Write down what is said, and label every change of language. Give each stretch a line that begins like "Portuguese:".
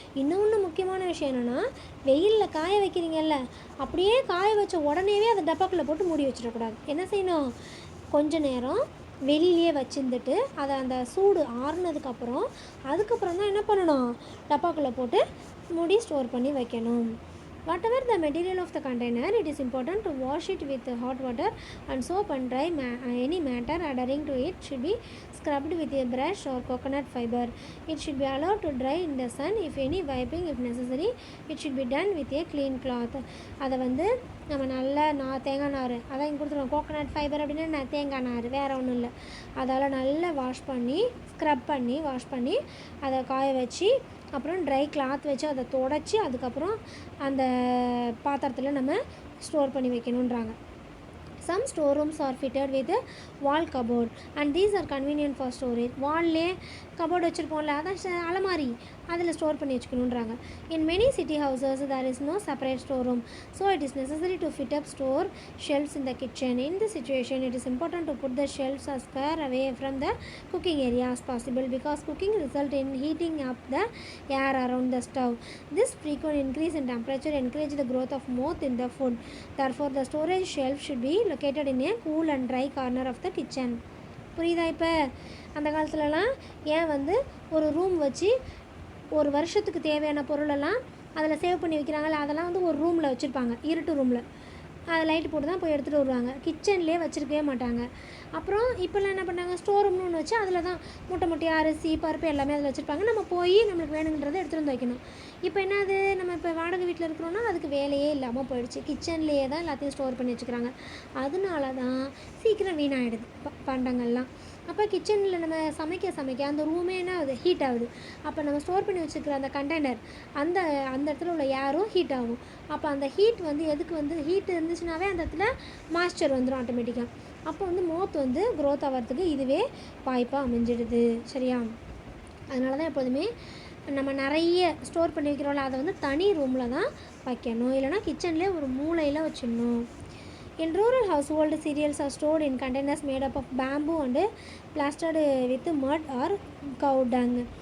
Tamil: இன்னொன்று முக்கியமான விஷயம் என்னென்னா, வெயிலில் காய வைக்கிறீங்கல்ல, அப்படியே காய வச்ச உடனேவே அதை டப்பாக்குள்ளே போட்டு மூடி வச்சிடக்கூடாது. என்ன செய்யணும், கொஞ்ச நேரம் வெளியிலே வச்சுருந்துட்டு அதை அந்த சூடு அதுக்கப்புறம் தான் என்ன பண்ணணும், டப்பாக்குள்ளே போட்டு மூடி ஸ்டோர் பண்ணி வைக்கணும்.
English: Whatever the material of the container, it is important to wash it with hot water and soap and dry any matter adhering to it should be scrubbed with a brush or coconut fiber. It should be allowed to dry in the sun. If any wiping if necessary, it should be done with a clean cloth.
Tamil: அதை வந்து நம்ம நல்லா தேங்காய் நார் அதான் இங்கே கொடுத்துருவோம். Coconut fibre அப்படின்னா தேங்காய் நார், வேறு ஒன்றும் இல்லை. அதால் நல்லா வாஷ் பண்ணி ஸ்க்ரப் பண்ணி வாஷ் பண்ணி அதை காய வச்சு அப்புறம் ட்ரை கிளாத் வச்சு அதை துடைச்சி அதுக்கப்புறம் அந்த பாத்திரத்தில் நம்ம ஸ்டோர் பண்ணி வைக்கணுன்றாங்க.
English: Some storerooms are fitted with a wall cupboard and these are convenient for storage.
Tamil: வால்லே cupboard வச்சுருப்போம்ல, அதான் அலமாரி, அதில் ஸ்டோர் பண்ணி வச்சுக்கணுன்றாங்க.
English: In many city houses there is no separate storeroom, so it is necessary to fit up store shelves in the kitchen. In this situation it is important to put the shelves as far away from the cooking area as possible because cooking results in heating up the air around the stove. This frequent increase in temperature encourages the growth of moth in the food. Therefore the storage shelf should be located in a cool and dry corner of the kitchen.
Tamil: புரியுதா? இப்போ அந்த காலத்துலலாம் ஏன் வந்து ஒரு room வச்சு ஒரு வருஷத்துக்கு தேவையான பொருளெல்லாம் அதில் சேவ் பண்ணி வைக்கிறாங்களே, அதெல்லாம் வந்து ஒரு ரூமில் வச்சுருப்பாங்க, இருட்டு ரூமில். அதை லைட்டு போட்டு தான் போய் எடுத்துகிட்டு வருவாங்க. கிச்சன்லேயே வச்சுருக்கவே மாட்டாங்க. அப்புறம் இப்போல்லாம் என்ன பண்ணாங்க, ஸ்டோர் ரூம்னு ஒன்று வச்சு அதில் தான் மூட்டை மூட்டையாக அரிசி பருப்பு எல்லாமே அதில் வச்சுருப்பாங்க. நம்ம போய் நம்மளுக்கு வேணுங்கிறத எடுத்துகிட்டு வந்து வைக்கணும். இப்போ என்னது, நம்ம இப்போ வாடகை வீட்டில் இருக்கிறோன்னா அதுக்கு வேலையே இல்லாமல் போயிடுச்சு. கிச்சன்லேயே தான் எல்லாத்தையும் ஸ்டோர் பண்ணி வச்சுக்கிறாங்க. அதனால தான் சீக்கிரம் வீணாகிடுது பண்டங்கள்லாம். அப்போ கிச்சனில் நம்ம சமைக்க அந்த ரூமே என்ன ஆகுது, ஹீட் ஆகுது. அப்போ நம்ம ஸ்டோர் பண்ணி வச்சுக்கிற அந்த கண்டெய்னர் அந்த இடத்துல உள்ள ஏரும் ஹீட் ஆகும். அப்போ அந்த ஹீட் வந்து எதுக்கு வந்து, ஹீட் இருந்துச்சுனாவே அந்த இடத்துல மாய்ஸ்சர் வந்துடும் ஆட்டோமேட்டிக்காக. அப்போ வந்து மோத் வந்து க்ரோத் ஆகிறதுக்கு இதுவே வாய்ப்பாக அமைஞ்சிடுது. சரியா? அதனால தான் எப்போதுமே நம்ம நிறைய ஸ்டோர் பண்ணி வைக்கிறோம்ல, அதை வந்து தனி ரூமில் தான் வைக்கணும், இல்லைனா கிச்சன்லேயே ஒரு மூலையில் வச்சிடணும்.
English: In rural household, cereals are stored in containers made up of bamboo and plastered with mud or cow dung.